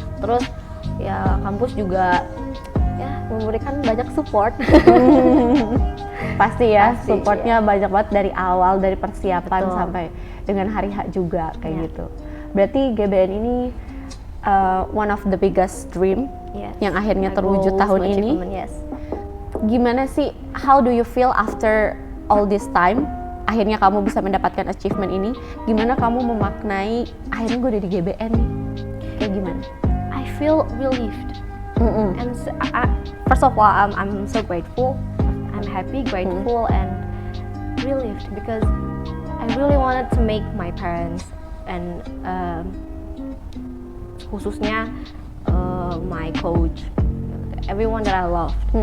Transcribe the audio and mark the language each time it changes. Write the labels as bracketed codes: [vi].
[id] Terus ya kampus juga ya memberikan banyak support. Pasti ya, Pasti, supportnya banyak banget dari awal, dari persiapan Betul. sampai dengan hari H juga kayak gitu. Berarti GBN ini [en] one of the biggest dream [id] yang akhirnya terwujud tahun ini. Gimana sih, [en] how do you feel after all this time? [id] Akhirnya kamu bisa mendapatkan achievement ini. Gimana kamu memaknai akhirnya gue udah di GBN nih? Kayak gimana? [en] I feel relieved. And first of all, I'm so grateful. I'm happy, grateful, and relieved because I really wanted to make my parents and khususnya my coach, everyone that I loved.